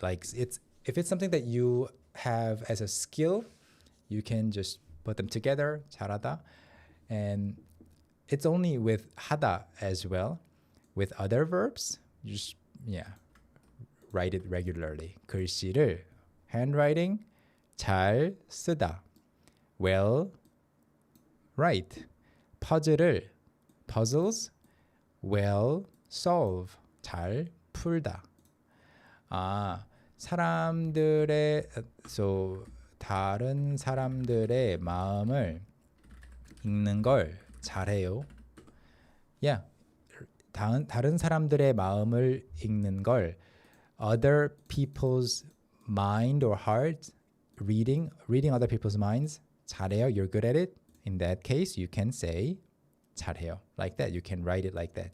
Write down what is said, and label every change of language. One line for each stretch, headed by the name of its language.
English: Like if it's something that you have as a skill, you can just put them together, 잘하다. And it's only with 하다 as well. With other verbs, you just write it regularly. 글씨를, handwriting, 잘 쓰다. Well, write. puzzle을, puzzles, well, solve. 잘 풀다.
Korean: 사람들의 다른 사람들의 마음을 읽는 걸 잘해요.
English: Yeah.
Korean: 다른 사람들의 마음을 읽는 걸,
English: other people's mind or heart, reading other people's minds, 잘해요. You're good at it. In that case, you can say 잘해요. Like that. You can write it like that.